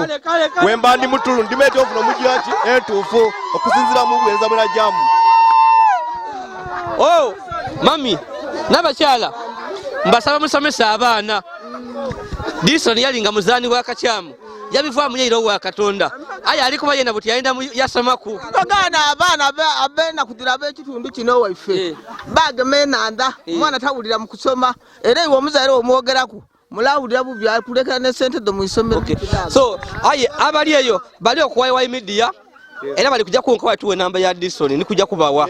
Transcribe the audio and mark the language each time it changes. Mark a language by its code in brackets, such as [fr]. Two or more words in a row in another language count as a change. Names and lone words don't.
[xog] Kale, kale, kale. Wemba ndi mutulu, ndimete ofuna omugira ki entuufu. Okusinziira mu buweereza bwe najjamu. Oh, mami, n'abakyala, mbasaba musomesa abaana. Dickson yalinga muzaani wa kakyamu. Yabivaamu ye era wa Katonda. Aye ali kuba yena buti yayenda mu yasomaku. Bagana abaana abe-, abeena kudira ab'ekitundu kino waife. Eh. Bagema enanda, Eh. omwana tawulira mu kusoma. Era iwe omuzaire omwogeraku, mulawulira bubi, akulekera ne sente do mu isomero. Okay. So, aye, abali eyo, bali okuwa Iwai Media, era bali kujja kunkoba tuwe namba ya Dickson, ni kujja kubawa.